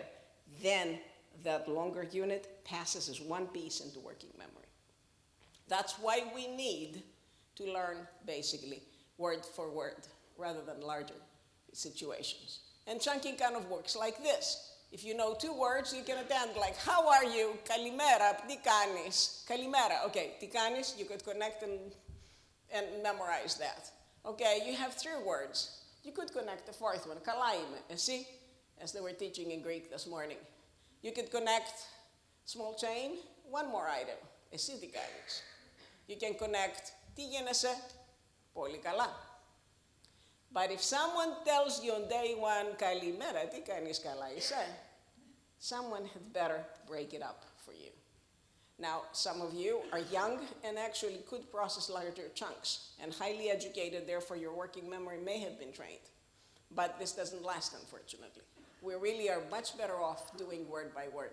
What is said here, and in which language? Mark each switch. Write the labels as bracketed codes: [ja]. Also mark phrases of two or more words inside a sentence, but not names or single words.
[en] Then that longer unit passes as one piece into working memory. That's why we need to learn basically word for word rather than larger situations. And chunking kind of works like this. If you know 2 words, you can attend like, how are you? [el] Kalimera, τι κάνεις? Kalimera, okay, τι κάνεις, [en] you could connect and memorize that. Okay, you have 3 words. You could connect the 4th one, [el] καλά είμαι, εσύ, [en] as they were teaching in Greek this morning. You could connect small chain, 1 more item, [el] εσύ τι κάνεις. [en] You can connect, [el] τι γίνεσαι, πολύ καλά. [en] But if someone tells you on day 1, [el] kalimera, τι κάνεις καλά είσαι, [en] someone had better break it up for you. Now, some of you are young and actually could process larger chunks, and highly educated, therefore your working memory may have been trained. But this doesn't last, unfortunately. We really are much better off doing word by word.